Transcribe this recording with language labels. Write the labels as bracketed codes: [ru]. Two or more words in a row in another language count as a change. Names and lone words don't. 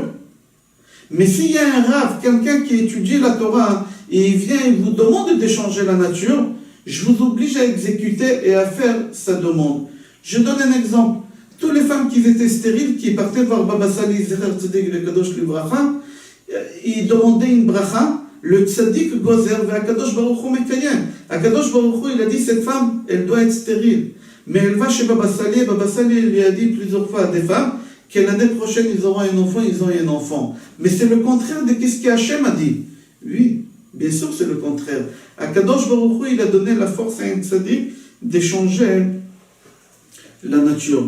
[fr] Mais s'il y a un rave, quelqu'un qui étudie la Torah, et il vient et vous demande de changer la nature, je vous oblige à exécuter et à faire sa demande. Je donne un exemple. Toutes les femmes qui étaient stériles, qui partaient voir Baba Sali, [he] זכר צדק וקדוש לברכה, [fr] ils demandaient une bracha, le [he] צדיק גוזר והקדוש ברוך הוא מקיים. הקדוש ברוך הוא, [fr] il a dit, cette femme, elle doit être stérile. Mais elle va chez Baba Sali lui a dit plusieurs fois à des femmes, que l'année prochaine, ils auront un enfant, ils ont un enfant. Mais c'est le contraire de ce qu'Hachem a dit. Oui, bien sûr, c'est le contraire. [he] הקדוש ברוך הוא, [fr] il a donné la force à un tzaddik d'échanger la nature.